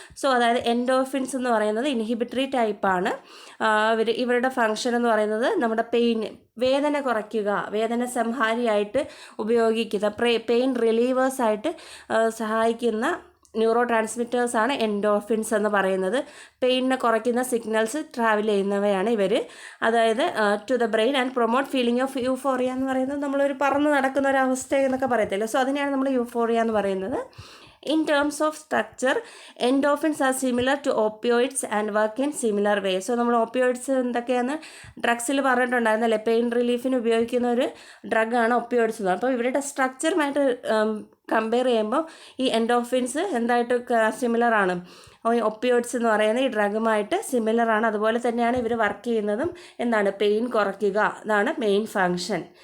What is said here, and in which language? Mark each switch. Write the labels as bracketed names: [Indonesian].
[Malayalam] So അതായത് endorphins എന്ന് പറയുന്നത് ഇൻഹിബിറ്ററി ടൈപ്പാണ്. ഇവരുടെ ഫങ്ഷൻ എന്ന് പറയുന്നത് നമ്മുടെ വേദന കുറയ്ക്കുക, വേദന സംഹാരിയായിട്ട് ഉപയോഗിക്കുന്ന, പെയിൻ റിലീവേഴ്സായിട്ട് സഹായിക്കുന്ന ന്യൂറോ ട്രാൻസ്മിറ്റേഴ്സാണ് എൻഡോർഫിൻസ് എന്ന് പറയുന്നത്. പെയിനിനെ കുറയ്ക്കുന്ന സിഗ്നൽസ് ട്രാവൽ ചെയ്യുന്നവയാണ് ഇവർ. അതായത് [English] to the brain and promote feeling of euphoria [Malayalam] എന്ന് പറയുന്നത് നമ്മളൊരു പറന്ന് നടക്കുന്ന ഒരു അവസ്ഥ എന്നൊക്കെ പറയത്തില്ല. സോ അതിനെയാണ് നമ്മൾ യൂഫോറിയ എന്ന് പറയുന്നത്. [English] In terms of structure, endorphins are similar to opioids and work in similar way. [Malayalam] So നമ്മൾ ഓപ്പിയോയിഡ്സ് എന്തൊക്കെയാണ് ഡ്രഗ്സിൽ പറഞ്ഞിട്ടുണ്ടായിരുന്നല്ലേ, പെയിൻ റിലീഫിന് ഉപയോഗിക്കുന്ന ഒരു ഡ്രഗാണ് ഒപ്പിയോയിഡ്സ് എന്ന്. അപ്പോൾ ഇവരുടെ സ്ട്രക്ചറുമായിട്ട് കമ്പയർ ചെയ്യുമ്പോൾ ഈ എൻഡോർഫിൻസ് എന്തായിട്ട് സിമിലർ ആണ്, ഒപ്പിയോയിഡ്സ് എന്ന് പറയുന്ന ഈ ഡ്രഗുമായിട്ട് സിമിലർ ആണ്. അതുപോലെ തന്നെയാണ് ഇവർ വർക്ക് ചെയ്യുന്നതും. എന്താണ്? പെയിൻ കുറയ്ക്കുക, അതാണ് മെയിൻ ഫങ്ഷൻ.